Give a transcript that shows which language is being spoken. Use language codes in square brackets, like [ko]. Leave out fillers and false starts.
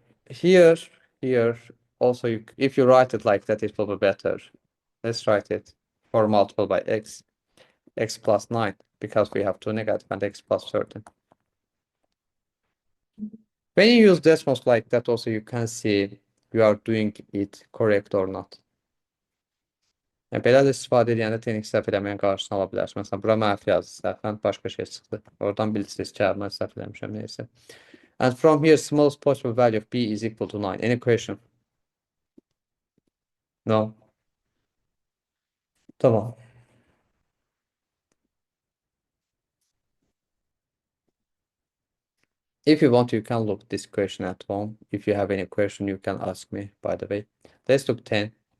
[en] Here also if you write it like that, it will be better. Let's write it 4 multiplied by x plus 9, because we have 2 negative and x plus 13. When you use decimals like that, also you can see you are doing it correct or not. [az] Yəni, belə də istifadə edəndə texnik səhv eləməyin qarşısını ala bilərsiniz. Məsələn, bura mənfi yazdı səhvən, başqa şey çıxdı. Oradan bilirsiniz ki, mən səhv eləmişəm, neysə. [en] And from here, smallest possible value of b is equal to 9. Any question? No? [az] Tamam. [en] If you want, you can look this question at home. If you have any question, you can ask me, by the way. Let's look 10.